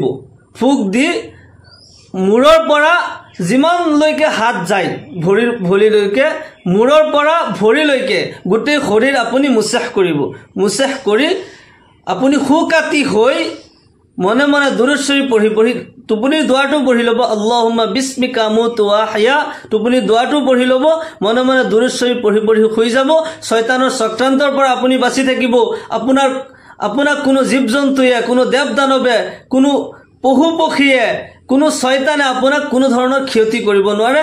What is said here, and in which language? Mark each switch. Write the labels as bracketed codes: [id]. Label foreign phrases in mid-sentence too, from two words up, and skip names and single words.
[as] ফুক দি মূৰৰ পৰা যিমানলৈকে হাত যায়, ভৰিলৈকে, মূৰৰ পৰা ভৰিলৈকে গোটেই শৰীৰ আপুনি মুছেহ কৰিব। মুছেহ কৰি আপুনি কাটি হৈ মনে মনে দুৰুদ শৰীফ পঢ়ি পঢ়ি টোপনিৰ দোৱাটো পঢ়ি ল'ব। [ar] اللهم باسمك أموت وأحيا, [as] টোপনিৰ দোৱাটো পঢ়ি ল'ব। মনে মনে দুৰুদ শৰীফ পঢ়ি পঢ়ি শুই যাব। শয়তানৰ চক্ৰান্তৰ পৰা আপুনি বাচি থাকিব। আপোনাক কোনো জীৱ জন্তুৱে, কোনো দেৱ দানৱে, কোনো পশু পক্ষীয়ে, কোনো শয়তানে আপোনাক কোনো ধৰণৰ ক্ষতি কৰিব নোৱাৰে।